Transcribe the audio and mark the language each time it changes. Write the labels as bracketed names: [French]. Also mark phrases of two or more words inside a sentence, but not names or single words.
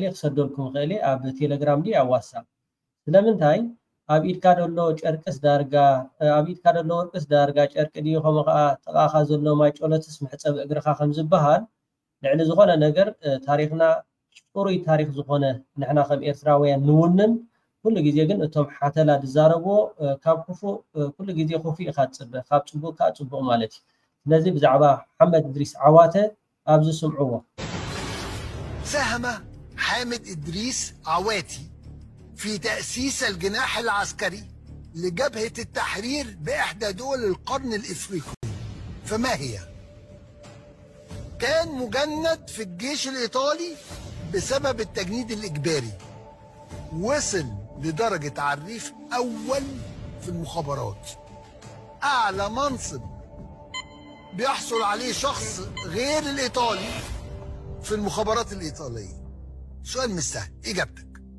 [Tigrinya] ክሰደልኩም ይኽእል ኣብ ቴሌግራም ዲ ኣብ ዋትስኣፕ ስለምንታይ ኣብ ኢድካ ዘሎ ጨርቅስ ዳርጋ ኣብ ኢድካ ዘሎ ወርቅስ ዳርጋ ጨርቂ ድዩ ከምኡ ከዓ ጥቓኻ ዘሎ ማይ ጮለትስ ምሕፀብ እግርኻ ከም ዝበሃል ልዕሊ ዝኾነ ነገር ታሪክና ፅሩይ ታሪክ ዝኾነ ንሕና ከም ኤርትራውያን ንውንን ኩሉ ግዜ ግን እቶም ሓተላ ዝዛረብዎ ካብ ክፉእ ኩሉ ግዜ ክፉእ ኢኻ ትፅበ ካብ ፅቡቅ ከዓ ፅቡቅ ማለት እዩ ስለዚ ብዛዕባ ሓመድ እድሪስ ዓዋተ ኣብዚ ስምዕዎ [Arabic] ساهم حامد إدريس عواتي في تأسيس الجناح العسكري لجبهة التحرير بإحدى دول القرن الإفريقي فما هي؟ كان مجند في الجيش الإيطالي بسبب التجنيد الإجباري وصل لدرجة عريف أول في المخابرات أعلى منصب بيحصل عليه شخص غير الإيطالي في المخابرات الإيطالية سؤال مش سهل إجابتك